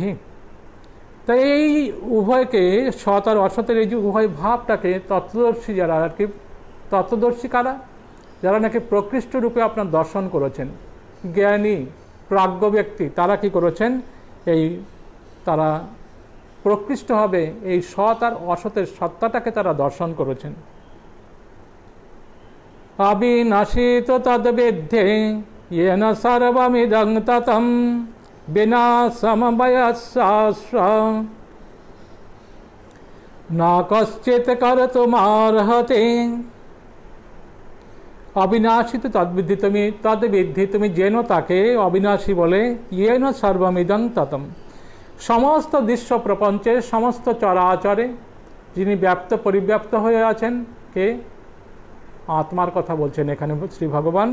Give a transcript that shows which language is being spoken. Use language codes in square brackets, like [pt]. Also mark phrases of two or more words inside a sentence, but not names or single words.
[bn] তাই এই উভয়কে, সৎ আর অসতের এই যে উভয় ভাবটাকে তত্ত্বদর্শী যারা আর কি, তত্ত্বদর্শী কারা, যারা নাকি প্রকৃষ্ট রূপে আপনার দর্শন করেছেন, জ্ঞানী প্রাজ্ঞ ব্যক্তি, তারা কি করেছেন, তারা প্রকৃষ্টভাবে এই সৎ আর অসতের সত্তাটাকে তারা দর্শন করেছেন। [sa] অবিনাশিত তদ্বিদ্ধে येन सर्वमिदं ततं विना समवयस्यास्य न कश्चित् कर्तुमर्हति। [bn] অবিনাশী তো তদ্বিদ্ধি, তুমি জেনো তাকে অবিনাশী বলে, [sa] ইয়েন সর্বমিদং ততম, [bn] সমস্ত দৃশ্য প্রপঞ্চে সমস্ত চরাচরে যিনি ব্যাপ্ত পরিব্যাপ্ত হয়ে আছেন, কে, আত্মার কথা বলছেন এখানে শ্রী ভগবান।